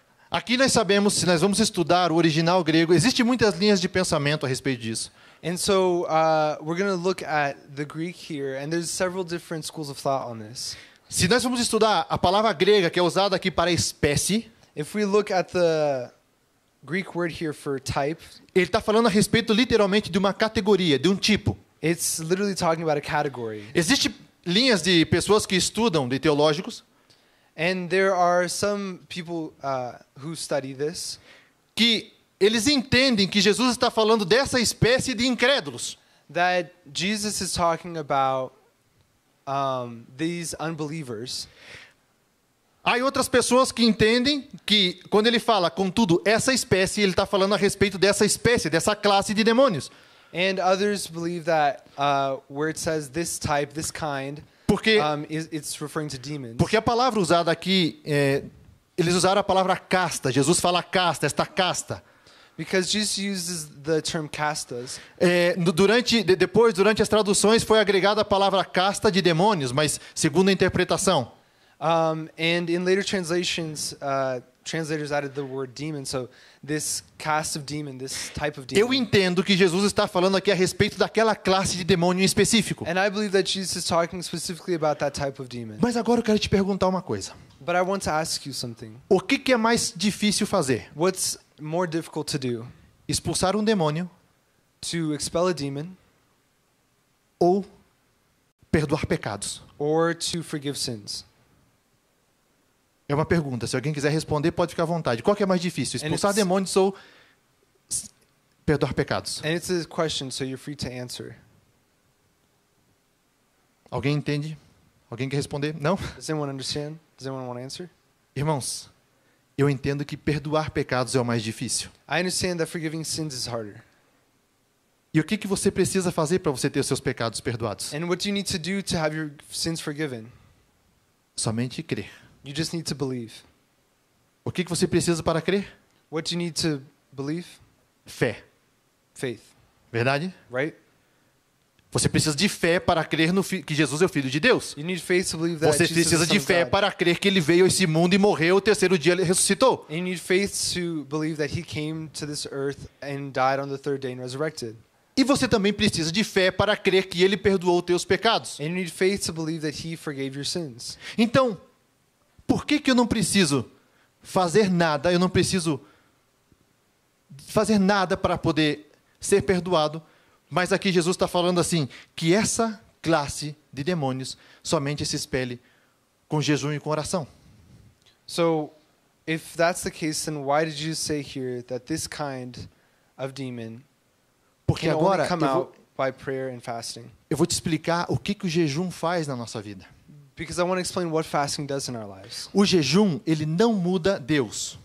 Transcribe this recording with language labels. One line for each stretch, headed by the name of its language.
Portuguese: Aqui nós sabemos, se nós vamos estudar o original grego, existem muitas linhas de pensamento a respeito disso.
English: And so we're going to look at the Greek here, and there's several different schools of thought on this.
Portuguese: Se nós vamos estudar a palavra grega que é usada aqui para espécie,
English: If we look at the Greek word here for type,
Portuguese: ele está falando a respeito literalmente de uma categoria, de um tipo.
English: it's literally talking about a category.
Portuguese: Existem linhas de pessoas que estudam, de teológicos,
English: And there are some people who study this,
Portuguese: que eles entendem que Jesus está falando dessa espécie de incrédulos.
English: that Jesus is talking about these unbelievers.
Portuguese: Há outras pessoas que entendem que, quando ele fala, contudo, essa espécie, ele está falando a respeito dessa espécie, dessa classe de demônios.
English: And others believe that where it says this type, this kind,
Portuguese: Porque,
English: it's referring to demons.
Portuguese: porque a palavra usada aqui, eles usaram a palavra casta. Jesus fala casta, esta casta.
English: Because Jesus uses the term castas.
Portuguese: Durante as traduções foi agregada a palavra casta de demônios, mas segundo a interpretação.
English: And in later translations, translators added the word demon. So this caste of demon, this type of
Portuguese: Eu
English: demon.
Portuguese: entendo que Jesus está falando aqui a respeito daquela classe de demônio em específico.
English: And I believe that Jesus is talking specifically about that type of demon.
Portuguese: Mas agora eu quero te perguntar uma coisa.
English: But I want to ask you something.
Portuguese: O que é mais difícil fazer?
English: What's more difficult to do?
Portuguese: Expulsar um demônio
English: To expel a demon
Portuguese: ou perdoar pecados?
English: or to forgive sins?
Portuguese: É uma pergunta. Se alguém quiser responder, pode ficar à vontade. Qual que é mais difícil? Expulsar
English: it's-
Portuguese: demônios ou perdoar pecados?
English: And it's a question, so you're free to answer.
Portuguese: Alguém entende? Alguém quer responder? Não?
English: Does anyone understand? Does anyone want to answer?
Portuguese: Irmãos, eu entendo que perdoar pecados é o mais difícil.
English: I understand that forgiving sins is harder.
Portuguese: E o que você precisa fazer para você ter os seus pecados perdoados?
English: And what do you need to do to have your sins forgiven?
Portuguese: Somente crer.
English: You just need to believe.
Portuguese: O que você precisa para crer?
English: What do you need to believe?
Portuguese: Fé.
English: Faith,
Portuguese: Verdade?
English: right?
Portuguese: Você precisa de fé para crer que Jesus é o Filho de Deus.
English: You need faith to believe that
Portuguese: Você
English: Jesus is
Portuguese: precisa
English: the Son
Portuguese: de
English: of
Portuguese: fé
English: God.
Portuguese: para crer que Ele veio a esse mundo e morreu, o terceiro dia Ele ressuscitou.
English: And you need faith to believe that he came to this earth and died on the third day and resurrected.
Portuguese: E você também precisa de fé para crer que Ele perdoou os teus pecados.
English: And you need faith to believe that he forgave your sins.
Portuguese: Então, por que eu não preciso fazer nada? Eu não preciso fazer nada para poder ser perdoado. Mas aqui Jesus está falando assim, que essa classe de demônios somente se expele com jejum e com oração.
English: So, if that's the case, then why did you say here that this kind of demon
Portuguese: Porque
English: can
Portuguese: agora
English: only come out by prayer and fasting?
Portuguese: eu vou te explicar o que o jejum faz na nossa vida.
English: Because I want to explain what fasting does in our lives.
Portuguese: O jejum, ele não muda Deus.